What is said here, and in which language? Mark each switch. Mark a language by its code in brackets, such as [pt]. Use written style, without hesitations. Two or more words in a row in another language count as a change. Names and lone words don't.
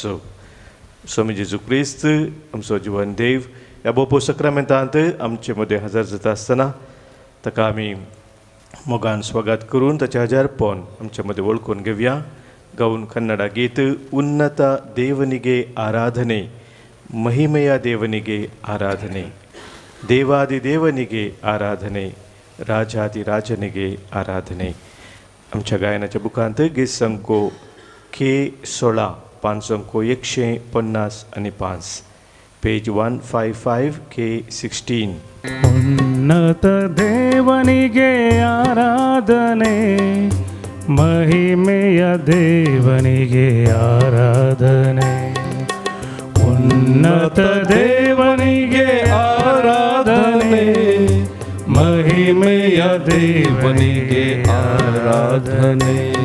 [kok] स्वामी जेजू क्रिस्त आमचो जिवन देव ह्या बोपो सक्रामेंतांत आमचे मदें हजर जाता आसतना ताका आमी मोगान स्वागत करून ताचें हजारपण आमचे मदें वळखून घेवया. गाऊन कन्नड गीत [kn] ಉನ್ನತ ದೇವನಿಗೆ ಆರಾಧನೆ, ಮಹಿಮೆಯ ದೇವನಿಗೆ ಆರಾಧನೆ, ದೇವಾದಿ ದೇವನಿಗೆ ಆರಾಧನೆ, ರಾಜಾಧಿರಾಜನಿಗೆ ಆರಾಧನೆ. [kok] आमच्या गायनाच्या बुकांत गीत संको K16 पान संको 150 पेज 155 K16. [kn] ಉನ್ನತ ದೇವನಿಗೆ ಆರಾಧನೆ, ಮಹಿಮೆಯ ದೇವನಿಗೆ ಆರಾಧನೆ. ಉನ್ನತ ದೇವನಿಗೆ ಆರಾಧನೆ, ಮಹಿಮೆಯ ದೇವನಿಗೆ ಆರಾಧನೆ.